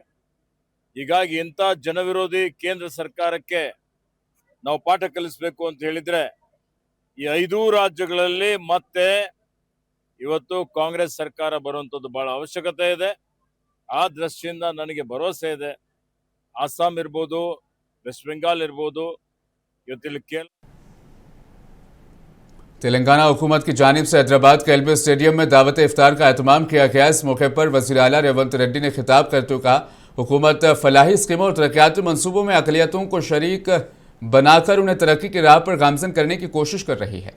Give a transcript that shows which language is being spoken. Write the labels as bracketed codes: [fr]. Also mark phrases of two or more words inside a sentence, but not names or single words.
[kn] ಹೀಗಾಗಿ ಇಂಥ ಜನವಿರೋಧಿ ಕೇಂದ್ರ ಸರ್ಕಾರಕ್ಕೆ ನಾವು ಪಾಠ ಕಲಿಸಬೇಕು ಅಂತ ಹೇಳಿದ್ರೆ ಈ 5 ರಾಜ್ಯಗಳಲ್ಲಿ ಮತ್ತೆ ಇವತ್ತು ಕಾಂಗ್ರೆಸ್ ಸರ್ಕಾರ ಬರುವಂಥದ್ದು ಬಹಳ ಅವಶ್ಯಕತೆ ಇದೆ. ಆ ದೃಷ್ಟಿಯಿಂದ ನನಗೆ ಭರವಸೆ ಇದೆ. ಅಸ್ಸಾಂ ಇರ್ಬೋದು, ವೆಸ್ಟ್ ಬೆಂಗಾಲ್ ಇರ್ಬೋದು, ಇವತ್ತಿಲ್ಲಿ [ur] تلنگانہ حکومت کی جانب سے حیدرآباد کے ایل بی اسٹیڈیم میں دعوت افطار کا اہتمام کیا گیا. اس موقع پر وزیر اعلیٰ ریونت ریڈی نے خطاب کرتے ہوئے کہا، حکومت فلاحی اسکیموں اور ترقیاتی منصوبوں میں اقلیتوں کو شریک بنا کر انہیں ترقی کی راہ پر گامزن کرنے کی کوشش کر رہی ہے.